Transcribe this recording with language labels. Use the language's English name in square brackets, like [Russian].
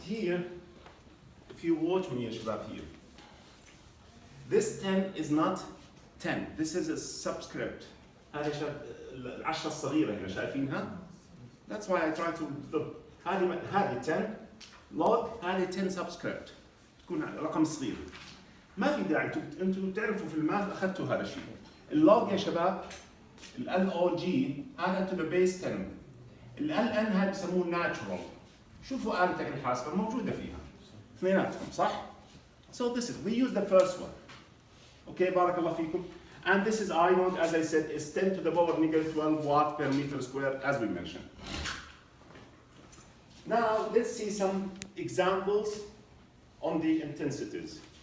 [English] Here, if you watch me, Shabab, here. This 10 is not 10. This is a subscript. [Arabic] العشرة الصغيرة هنا شايفينها؟ [English] That's why I try to look. [Arabic] هذه 10 log، هذه 10 subscript. تكون رقم صغير. ما في داعي انتم تعرفوا في الماث اخذتوا هذا الشيء. اللوج يا شباب ال LOG هذا [English] to the base 10. [Arabic] ال LN هذا بيسموه natural. شوفوا آلتك الحاسبة موجودة فيها. اثنيناتهم صح؟ [English] So this is, we use the first one. Okay, barakallah feekum. And this is I naught, as I said, is 10 to the power negative 12 watt per meter square, as we mentioned. Now, let's see some examples on the intensities.